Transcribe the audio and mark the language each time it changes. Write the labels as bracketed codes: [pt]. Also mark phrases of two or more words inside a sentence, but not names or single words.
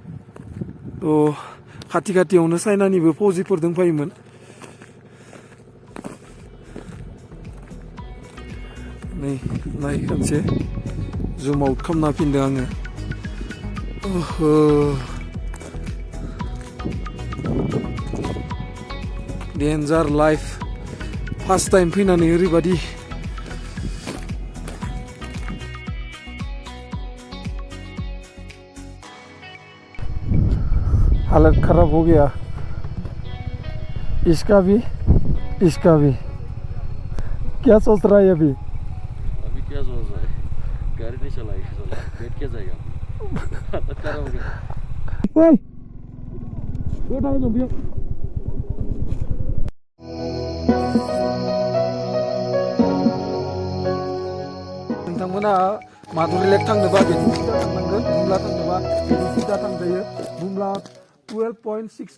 [brx] खाथियावनो चाइनानिबो फौजिफोर दंफायोमोन नै नाय खनसे [en] zoom out [brx] खालामना फिनदों आङो [en] danger life first time [brx] फैनानै ओरैबायदि [hi] हालत खराब हो गया इसका भी क्या सोच रहा है अभी क्या सोच रहा है गाड़ी नहीं चलाएगा बैठ के जाएगा हालत खराब हो गया [brx] नोंथांमोना माधुरि लेक थांनोबा बेनि सिदा थांनांगोन बुमला थांनोबा बेनि सिदा थांजायो बुमला 12.6